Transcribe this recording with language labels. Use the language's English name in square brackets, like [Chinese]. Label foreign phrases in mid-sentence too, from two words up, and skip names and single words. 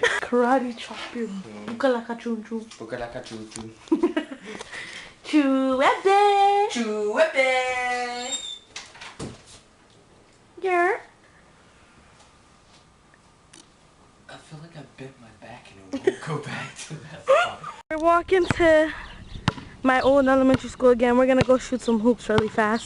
[English] Karate chop you. Bukalaka chun chun. Bukalaka chuchu. Chuepe. Chuepe. Yeah. I feel like I bent my back and it won't go back to that spot. We're walking to my old elementary school again. We're gonna go shoot some hoops really fast.